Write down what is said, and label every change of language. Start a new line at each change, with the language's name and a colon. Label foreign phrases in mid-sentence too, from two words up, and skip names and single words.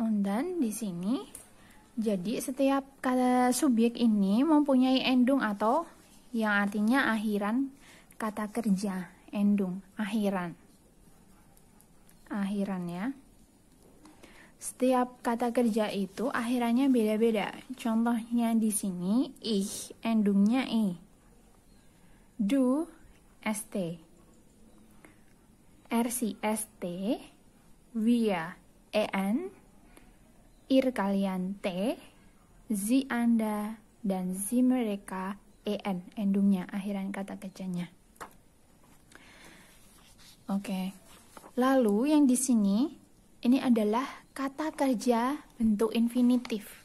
Indonesian: Dan di sini jadi setiap kata subjek ini mempunyai endung atau yang artinya akhiran kata kerja. Endung, akhiran ya. Setiap kata kerja itu akhirannya beda-beda. Contohnya di sini ich, endungnya i.
German: Du, st. Sie, st. Wir, en. Ir kalian t.
Indonesian: Sie anda dan sie mereka en. Endungnya, akhiran kata kerjanya. Oke. Lalu yang di sini ini adalah kata kerja bentuk infinitif.